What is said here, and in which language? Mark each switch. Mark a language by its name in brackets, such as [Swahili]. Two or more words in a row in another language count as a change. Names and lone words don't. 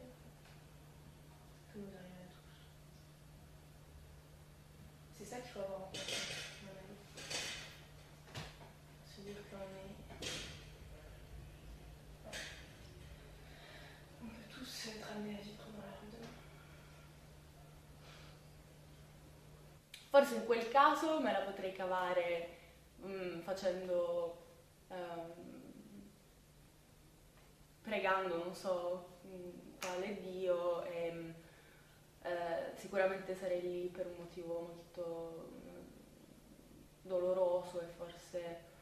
[French] Ça peut nous arriver à tous. C'est ça qu'il faut avoir en tête, à mon avis. Se dire qu'on est... Ouais. On peut tous être amenés à vivre dans la rue demain. [Italian] Forse in quel caso me la potrei cavare facendo, pregando, non so quale Dio, e sicuramente sarei lì per un motivo molto doloroso e forse